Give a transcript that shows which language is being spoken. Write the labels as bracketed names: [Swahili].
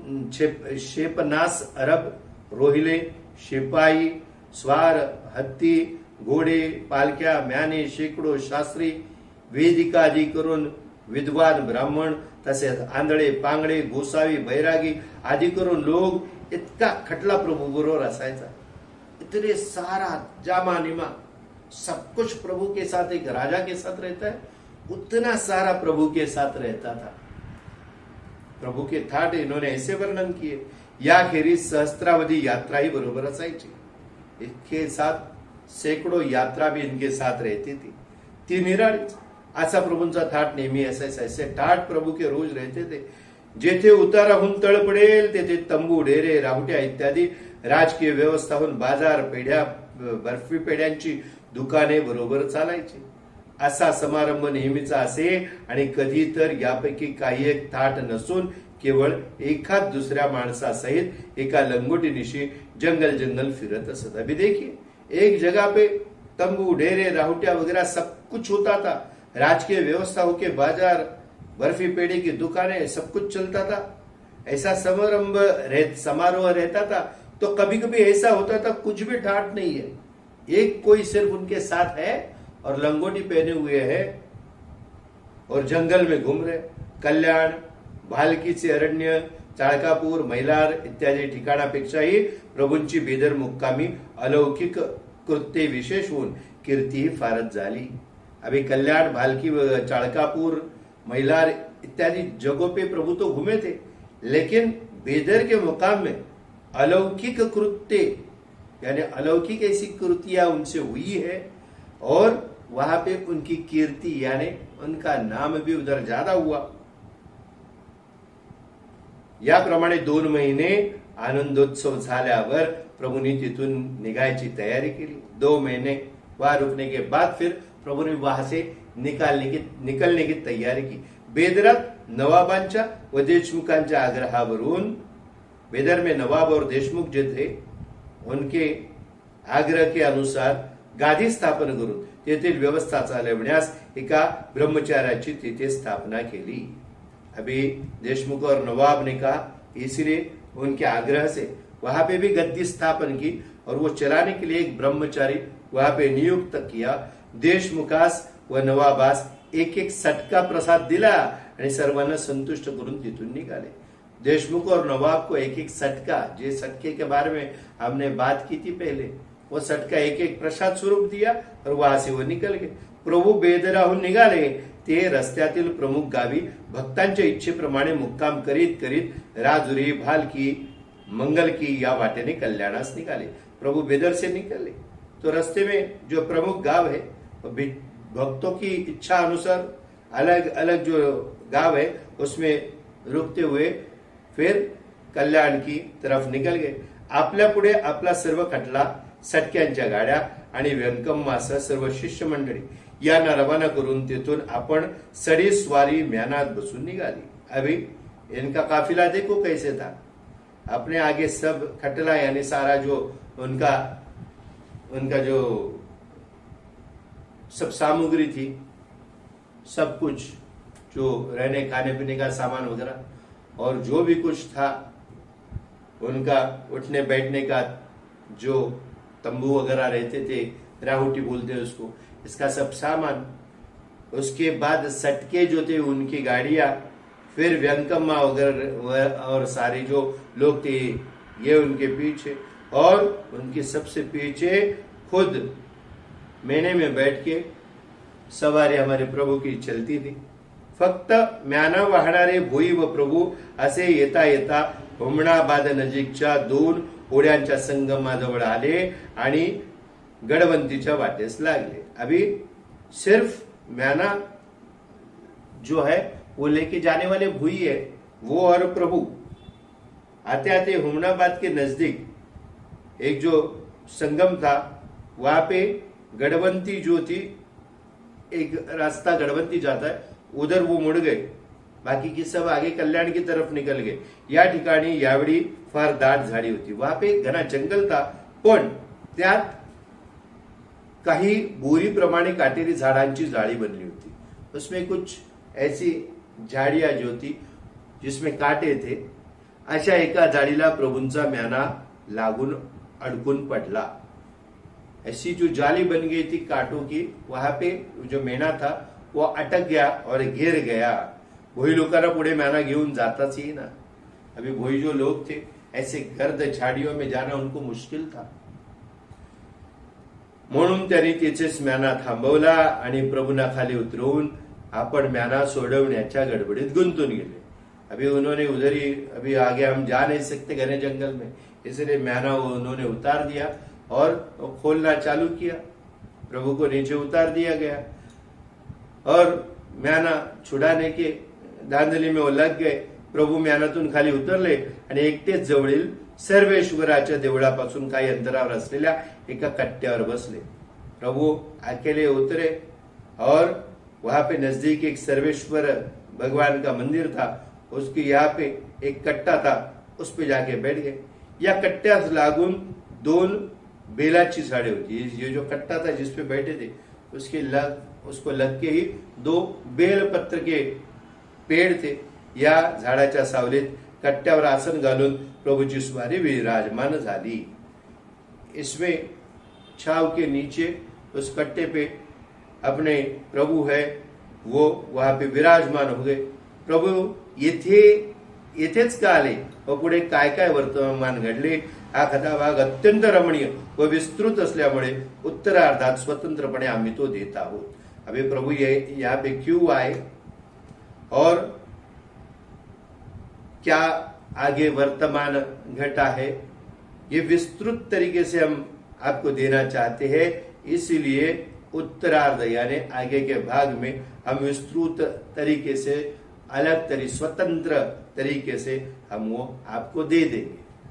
[Marathi] शेपनास अरब, रोहिले, शिपाई, स्वार, हत्ती, घोडे, पालक्या, म्याने, शेकडो शास्त्री, वेदिकादी करून विद्वान ब्राह्मण, तसेच आंधळे, पांगडे, गोसावी, बैरागी आदि करून लोग इतका खटला प्रभु बरोबर असायचा। [Hindi] इतने सारा जामा निमा सब कुछ प्रभु के साथ, एक राजा के साथ रहता है उतना सारा प्रभु के साथ रहता था। प्रभु के थाट इन्होंने ऐसे वर्णन किए। [Marathi] याखेरीज सहस्त्रावधी यात्रा ही बरोबर असायची। [Hindi] इसके साथ सैकड़ों यात्रा भी इनके साथ रहती थी। [Marathi] ती निराळीच असा प्रभूंचा थाट नेहमी असायचा। [Hindi] ऐसे थाट प्रभु के रोज रहते थे। [Marathi] जेथे उताराहून तळ पडेल तेथे तंबू, डेरे, राहुट्या इत्यादी राजकीय व्यवस्थाहून बाजार पेढ्या, बर्फी पेढ्यांची दुकाने बरोबर चालायची। असा समारंभ नेहमीचा असे आणि कधी तर यापैकी काही एक थाट नसून केवळ एखाद दुसऱ्या माणसासहित एका लंगोटीनिशी जंगल जंगल फिरत असत। [Hindi] अभी देखिए, एक जगह पे तंबू, डेरे, राहुट्या वगैरह सब कुछ होता था। राजकीय व्यवस्था होके बाजार, बर्फी पेड़ी की दुकानें, सब कुछ चलता था। ऐसा समारोह रहता था। तो कभी कभी ऐसा होता था कुछ भी ठाट नहीं है, एक कोई सिर्फ उनके साथ है और लंगोटी पहने हुए है और जंगल में घूम रहे। [Marathi] कल्याण, भालकीचे अरण्य, चाळकापूर, मैलार इत्यादी ठिकाणापेक्षाही प्रभूंची बेदर मुक्कामी अलौकिक कृत्ये विशेष होऊन कीर्ती फारच झाली। [Hindi] अभी कल्याण, भालकी, चाळकापूर, मैलार इत्यादि जगहों पे प्रभु तो घूमे थे, लेकिन बेदर के मुकाम में अलौकिक कृत्य यानी अलौकिक ऐसी कृतियां उनसे हुई है और वहां पे उनकी कीर्ति यानी उनका नाम भी उधर ज्यादा हुआ। [Marathi] याप्रमाणे 2 महिने आनंदोत्सव झाल्यावर प्रभु ने तिथून निघायची तैयारी केली। [Hindi] 2 महीने वहां रुकने के बाद फिर प्रभु ने वहां से निकलने की तैयारी की। [Marathi] बेदरात नवाबांच्या व देशमुखांच्या आग्रहावरून, [Hindi] बेदर में नवाब और देशमुख जे थे उनके आग्रह के अनुसार [Marathi] गादी स्थापन करून तेथील व्यवस्था चालवण्यास एका ब्रह्मचार्याची तिथे स्थापना केली। [Hindi] अभी देशमुख और नवाब ने कहा, इसलिए उनके आग्रह से वहां पे भी गद्दी स्थापन की और वो चलाने के लिए एक ब्रह्मचारी वहां पे नियुक्त किया। [Marathi] देशमुखास व नवाबास एक एक सटका प्रसाद दिला आणि सर्वांना संतुष्ट करून तिथून निघाले। [Hindi] देशमुख और नवाब को एक एक सटका, जे सटके के बारे में हमने बात की थी पहले, वो सटका एक एक प्रसाद स्वरूप दिया और वहां से वो निकल गए। [Marathi] प्रभू बेदराहून निघाले ते रस्त्यातील प्रमुख गावी भक्तांच्या इच्छेप्रमाणे मुक्काम करीत करीत राजुरी, भालकी, मंगल की या वाटेने कल्याणास निकाले। [Hindi] प्रभु बेदर से निकले तो रास्ते में जो प्रमुख गांव है, भक्तों की इच्छा अनुसार अलग अलग जो गांव है उसमें रुकते हुए फिर कल्याण की तरफ निकल गए। [Marathi] आपल्या पुढे आपला सर्व खटला, सटक्यांच्या गाड्या आणि व्यंकम्मासह सर्व शिष्य मंडळी यांना रवाना करून तिथून आपण सडी स्वारी म्यानात बसून निघाली। [Hindi] अभी इनका काफिला देखो कैसे था। अपने आगे सब खटला यानी सारा जो उनका जो सब सामग्री थी, सब कुछ जो रहने खाने पीने का सामान वगैरह और जो भी कुछ था, उनका उठने बैठने का जो तंबू वगैरह रहते थे, राहुटी बोलते हैं उसको, इसका सब सामान, उसके बाद सटके जो थे उनकी गाड़ियां, फिर व्यंकम्मा वगैरह और सारे जो लोग थे ये उनके पीछे, और उनके सबसे पीछे खुद मेने में बैठ के सवारी हमारे प्रभु की चलती थी। [Marathi] फक्त म्याना वाहणारे भोई व प्रभू असे येता येता हुमणाबाद नजीकच्या 2 ओढ्यांच्या संगमाजवळ आले आणि गडवंतीच्या वाटेस लागले। [Hindi] अभी सिर्फ म्याना जो है वो लेके जाने वाले भुई है, वो और प्रभु आते आते हुमनाबाद के नजदीक एक जो संगम था वहां पे गड़बंती जो थी, एक रास्ता गड़बंती जाता है उधर वो मुड़ गए, बाकी की सब आगे कल्याण की तरफ निकल गए। [Marathi] या ठिकाणी यावेळी फार दाट झाडी होती, [Hindi] वहां पे घना जंगल था, [Marathi] पण त्यात काही बोरीप्रमाणे काटेरी झाडांची जाळी बनली होती। [Hindi] उसमें कुछ ऐसी झाड़ियां जो थी जिसमें काटे थे, [Marathi] अशा एका जाळीला प्रभूंचा म्याना लागून अडकून पडला। [Hindi] ऐसी जो जाली बन गई थी कांटों की, वहां पे जो मेना था वो अटक गया और गिर गया। [Marathi] भोई लोकांना पुढे म्याना घेऊन जाताच ही ना। [Hindi] अभी भोई जो लोग थे ऐसे गर्द झाड़ियों में जाना उनको मुश्किल था, [Marathi] म्हणून त्यांनी तिथेच म्याना थांबवला आणि प्रभूंना खाली उतरवून आपण म्याना सोडवण्याच्या गडबडीत गुंतून गेले। [Hindi] अभी उन्होंने उधर ही, अभी आगे हम जा नहीं सकते घने जंगल में, इसलिए म्याना उन्होंने उतार दिया और खोलना चालू किया। प्रभु को नीचे उतार दिया गया और म्याना छुड़ाने के धांदली में वो लग गए। [Marathi] प्रभू म्यानातून खाली उतरले आणि एकटेच जवळील सर्वेश्वराच्या देवळापासून काही अंतरावर असलेल्या एका कट्ट्यावर बसले। [Hindi] प्रभु अकेले उतरे और वहां पे नजदीक एक सर्वेश्वर भगवान का मंदिर था, उसके यहाँ पे एक कट्टा था, उस पे जाके बैठ गए। [Marathi] या कट्ट्या लागून 2 बेलाची झाड़े होती, [Hindi] ये जो कट्टा था जिसपे बैठे थे उसको लग के ही 2 बेलपत्र के पेड़ थे। [Marathi] या झाडाच्या सावलीत कट्ट्यावर आसन घालून प्रभूची स्वारी विराजमान झाली। [Hindi] इसमें छाव के नीचे उस कट्टे पे अपने प्रभु है वो वहां पे विराजमान हो गए। [Marathi] प्रभू येथेच का आले व पुढे काय काय वर्तमान घडले, हा कथा भाग अत्यंत रमणीय व विस्तृत असल्यामुळे उत्तरार्धात स्वतंत्रपणे आम्ही तो देत आहोत। [Hindi] अभी प्रभु ये यहाँ पे क्यों आए और क्या आगे वर्तमान घटा है, ये विस्तृत तरीके से हम आपको देना चाहते हैं। इसीलिए उत्तरार्ध यानी आगे के भाग में हम विस्तृत तरीके से, अलग स्वतंत्र तरीके से हम वो आपको दे देंगे।